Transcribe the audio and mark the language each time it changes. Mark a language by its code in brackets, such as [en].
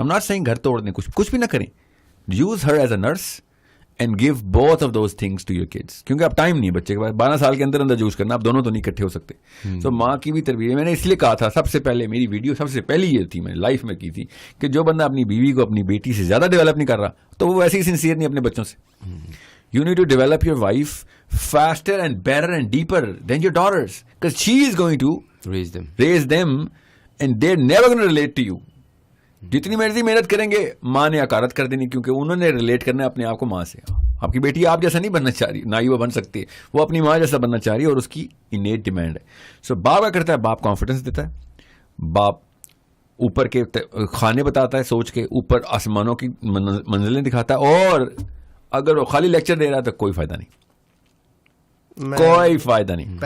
[en] ہم not seeing [ur] گھر توڑ دیں, کچھ بھی نہ کریں. [en] Use her as a nurse and give both of those things to your kids. [ur] کیونکہ اب ٹائم نہیں ہے بچے کے پاس 12 سال کے اندر یوز کرنا, اب دونوں تو نہیں اکٹھے ہو سکتے. سو ماں کی بھی تربیت, میں نے اس لیے کہا تھا سب سے پہلے میری ویڈیو سب سے پہلی یہ تھی, میں لائف میں کی تھی کہ جو بندہ اپنی بیوی کو اپنی بیٹی سے زیادہ ڈیولپ نہیں کر رہا تو وہ ویسے ہی سنسیئر نہیں اپنے بچوں سے. [en] You need to develop your wife faster and better and deeper than your daughters, because she is going to raise them and they're never going to relate to you. [ur] جتنی مرضی محنت کریں گے ماں نے حقارت کر دینی, کیونکہ انہوں نے ریلیٹ کرنا ہے اپنے آپ کو ماں سے. آپ کی بیٹی آپ جیسا نہیں بننا چاہ رہی, نہ ہی وہ بن سکتی ہے, وہ اپنی ماں جیسا بننا چاہ رہی ہے اور اس کی انیٹ ڈیمانڈ ہے. سو باپ کیا کرتا ہے, باپ کانفیڈنس دیتا ہے, باپ اوپر کے کھانے بتاتا ہے, سوچ کے اوپر آسمانوں کی منزلیں دکھاتا ہے, اور اگر وہ خالی لیکچر دے رہا ہے تو کوئی فائدہ نہیں, کوئی فائدہ نہیں.